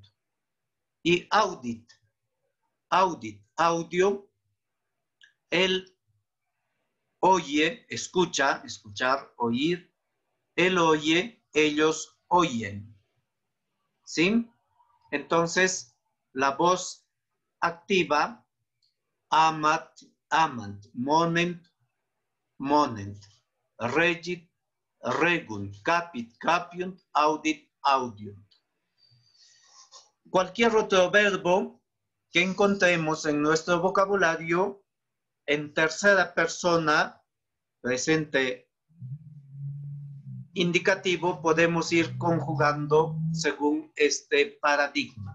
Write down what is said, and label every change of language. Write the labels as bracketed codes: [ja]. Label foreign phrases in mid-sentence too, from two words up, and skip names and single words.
[la] Y audit, audit, [es] audio, él oye, escucha, escuchar, oír, él oye, ellos oyen. ¿Sí? Entonces, la voz activa, [la] amat, amant, monent, monent, regit, regunt, capit, capiunt, audit, audiunt. [es] Cualquier otro verbo que encontremos en nuestro vocabulario en tercera persona, presente indicativo, podemos ir conjugando según este paradigma.